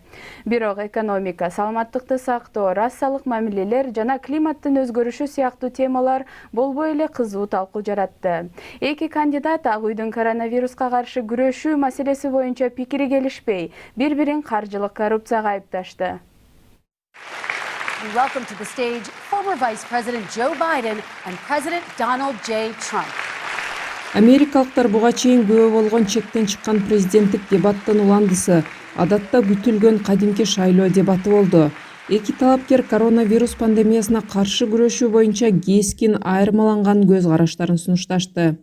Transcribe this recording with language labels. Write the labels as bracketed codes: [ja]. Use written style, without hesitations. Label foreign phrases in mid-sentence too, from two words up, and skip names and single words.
[ky] Бирок экономика, саламаттыкты сактоо, расалык мамилелер жана климаттын өзгөрүшү сыяктуу темалар болбой эле кызуу талкуу жаратты. Эки кандидат Ак үйдүн коронавируска каршы күрөшүү маселеси боюнча пикири келишпей, бири-бирин каржылык коррупцияга айыпташты. [en] We welcome to the stage former Vice President Joe Biden and President Donald J. Trump. [ky] Америкалыктар буга чейин күбө болгон чектен чыккан президенттик дебаттын уландысы адатта күтүлгөн кадимки шайлоо дебаты болду. Эки талапкер коронавирус пандемиясына каршы күрөшүү боюнча кескин айырмаланган көз караштарын сунушташты.